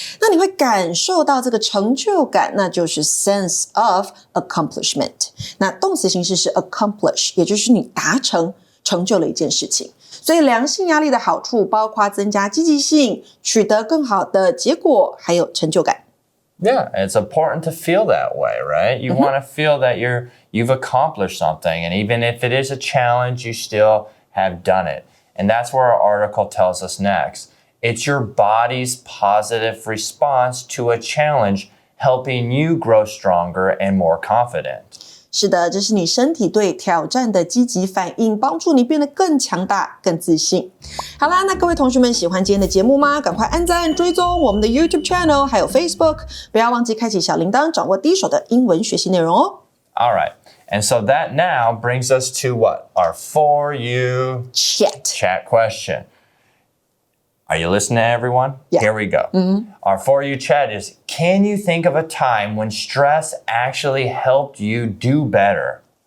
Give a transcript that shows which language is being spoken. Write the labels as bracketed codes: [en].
[zh] 那你会感受到这个成就感，那就是 sense of accomplishment。那动词形式是 accomplish， 也就是你达成、成就了一件事情。所以良性压力的好处包括增加积极性、取得更好的结果，还有成就感。 [en] Yeah, it's important to feel that way, right? You want to feel that you've accomplished something, and even if it is a challenge, you still have done it.And that's where our article tells us next. It's your body's positive response to a challenge, helping you grow stronger and more confident. [zh] 是的，这是你身体对挑战的积极反应，帮助你变得更强大、更自信。好啦，那各位同学们喜欢今天的节目吗？赶快按赞、追踪我们的 YouTube channel， 还有 Facebook， 不要忘记开启小铃铛，掌握第一手的英文学习内容哦。 [en] All right.And so that now brings us to what? Our For You chat question. Are you listening, everyone? Yeah. Here we go. Our For You chat is, can you think of a time when stress actually helped you do better?